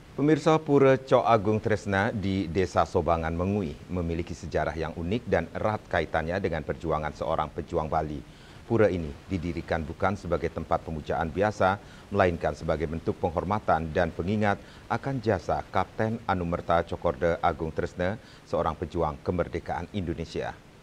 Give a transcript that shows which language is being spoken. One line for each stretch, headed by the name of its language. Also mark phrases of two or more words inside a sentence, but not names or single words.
Indonesian: Pemirsa Pura Cok Agung Tresna di Desa Sobangan Mengui memiliki sejarah yang unik dan erat kaitannya dengan perjuangan seorang pejuang Bali. Pura ini didirikan bukan sebagai tempat pemujaan biasa, melainkan sebagai bentuk penghormatan dan pengingat akan jasa Kapten Anumerta Cokorda Agung Tresna, seorang pejuang kemerdekaan Indonesia.